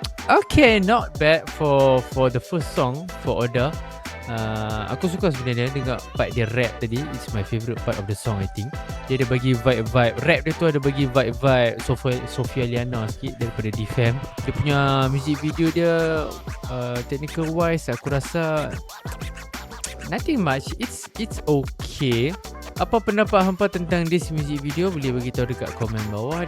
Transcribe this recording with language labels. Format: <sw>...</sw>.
<en>Okay, not bad for the first song for Oda.</en> <ms>Aku suka sebenarnya dengar part dia rap tadi.</ms> <en>It's my favourite part of the song I think.</en> <ms>Dia ada bagi vibe rap dia tu ada bagi vibe Sofia Liana sikit daripada DFM. Dia punya music video dia technical wise aku rasa</ms> <en>nothing much. It's okay.</en> <ms>Apa pendapat hampa tentang</ms> <en>this music video</en> <ms>boleh bagi tahu dekat komen bawah.</ms>